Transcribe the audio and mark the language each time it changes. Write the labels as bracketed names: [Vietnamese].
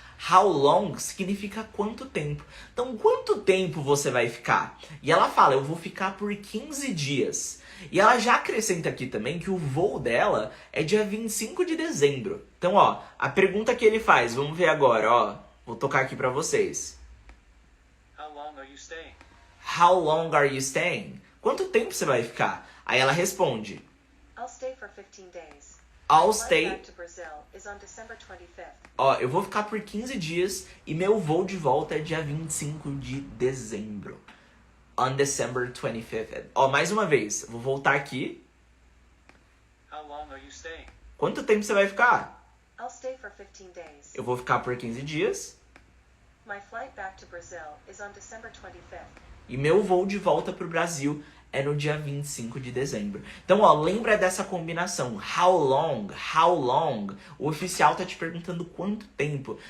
[English] How long [Portuguese] significa quanto tempo. Então, quanto tempo você vai ficar? E ela fala, eu vou ficar por 15 dias. E ela já acrescenta aqui também que o voo dela é dia 25 de dezembro. Então, ó, a pergunta que ele faz, vamos ver agora, ó. Vou tocar aqui pra vocês. [English] How long are you staying? How long are you staying? [Portuguese] Quanto tempo você vai ficar? Aí ela responde, [English] I'll stay for 15 days. I'll My flight stay... back to Brazil is on December 25th. [Portuguese] Ó, eu vou ficar por 15 dias e meu voo de volta é dia 25 de dezembro. [English] On December 25th. [Portuguese] Ó, mais uma vez, vou voltar aqui. [English] How long are you staying? [Portuguese] Quanto tempo você vai ficar? [English] stay for 15 days. [Portuguese] Eu vou ficar por 15 dias. [English] My flight back to Brazil is on December 25th. [Portuguese] E meu voo de volta pro Brasil é no dia 25 de dezembro. Então, ó, lembra dessa combinação. [English] How long? How long? [Portuguese] O oficial tá te perguntando quanto tempo.